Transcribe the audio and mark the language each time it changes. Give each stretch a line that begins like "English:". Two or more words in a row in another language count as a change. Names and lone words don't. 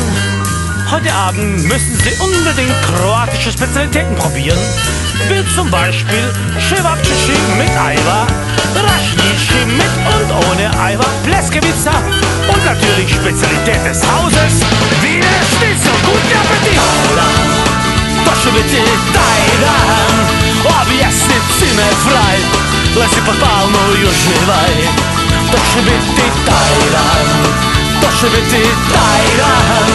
German: Heute Abend müssen Sie unbedingt kroatische Spezialitäten probieren, wie zum Beispiel Cevapcici mit Ajvar, Rašnici mit und ohne Ajvar, Pljeskavica und natürlich Spezialität des Hauses, Wiener Schnitzel. Guten Appetit!
Croatian: To će biti taj dan. Objesi
German: cimer fraj,
Croatian: lezi pod palmu i uživaj. To će biti taj dan, to će biti taj dan.